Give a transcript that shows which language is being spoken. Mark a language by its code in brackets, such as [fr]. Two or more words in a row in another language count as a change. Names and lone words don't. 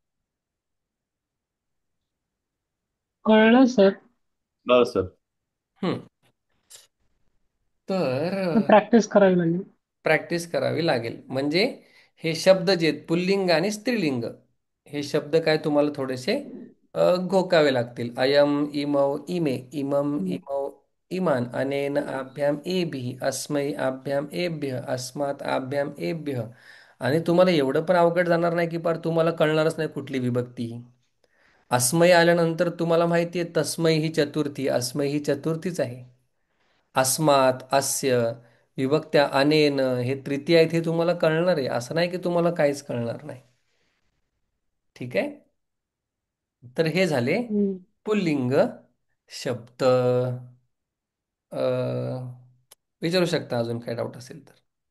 [mr] कळलं सर. हो सर. हम्म तर प्रॅक्टिस करावी लागेल. प्रॅक्टिस करावी लागेल. म्हणजे हे शब्द जे आहेत, पुल्लिंग आणि स्त्रीलिंग, हे शब्द काय तुम्हाला थोडेसे घोकावे लागतील. [sa] अयम, इमौ, इमे, इमम, हम्म. इमौ, इमान, अनेन आभ्याम एभिः, अस्मै आभ्याम एभ्यः, अस्मात् आभ्याम एभ्यः. [mr] आणि तुम्हाला एवढं पण अवघड जाणार नाही की पार तुम्हाला कळणारच नाही कुठली विभक्ती ही. अस्मै आल्यानंतर तुम्हाला माहिती आहे तस्मै ही चतुर्थी, अस्मै ही चतुर्थीच आहे. [sa] अस्मात, अस्य, [mr] विभक्त्या अनेन हे तृतीय आहेत, हे तुम्हाला कळणार आहे. असं नाही की तुम्हाला काहीच कळणार नाही. ठीक आहे. तर हे झाले हम्म. पुल्लिंग शब्द. विचारू शकता अजून काय डाऊट असेल तर.